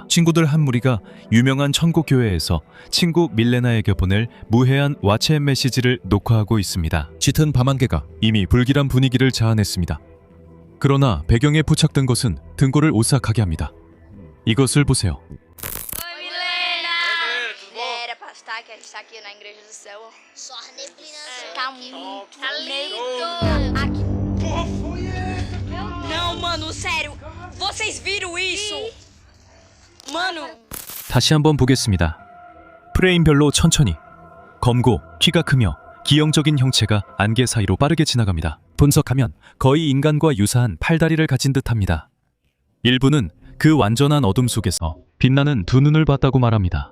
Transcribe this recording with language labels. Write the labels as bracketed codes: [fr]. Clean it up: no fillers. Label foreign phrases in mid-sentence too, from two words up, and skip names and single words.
[ko] 친구들 한 무리가 유명한 천국교회에서 친구 밀레나에게 보낼 무해한 왓츠앱 메시지를 녹화하고 있습니다. 짙은 밤 안개가 이미 불길한 분위기를 자아냈습니다. 그러나 배경에 부착된 것은 등골을 오싹하게 합니다. 이것을 보세요. [pt] Oi, Milena! Era pra estar que a gente tá aqui na Igreja do Céu. Só a neblina Tá muito lindo! Aqui. Não, mano, sério. Vocês viram isso? Mano. [ko] 다시 한번 보겠습니다. 프레임별로 천천히 검고 키가 크며 기형적인 형체가 안개 사이로 빠르게 지나갑니다. 분석하면 거의 인간과 유사한 팔다리를 가진 듯합니다. 일부는 그 완전한 어둠 속에서 빛나는 두 눈을 봤다고 말합니다.